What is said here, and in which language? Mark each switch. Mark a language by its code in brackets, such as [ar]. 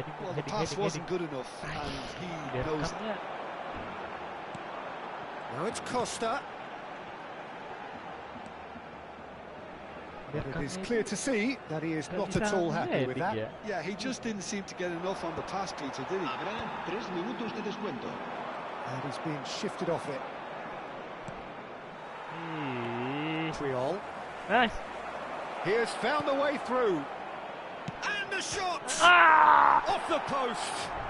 [en] Well, the pass wasn't good enough, and he knows it. Now it's Costa. But it is clear to see that he is not at all happy with that. Yeah, he just didn't seem to get enough on the pass, Peter, did he? [es] Habrá 3 minutos de descuento. [en] And he's being shifted off it. Triol. Nice. He has found the way through. And the shot! Off the post!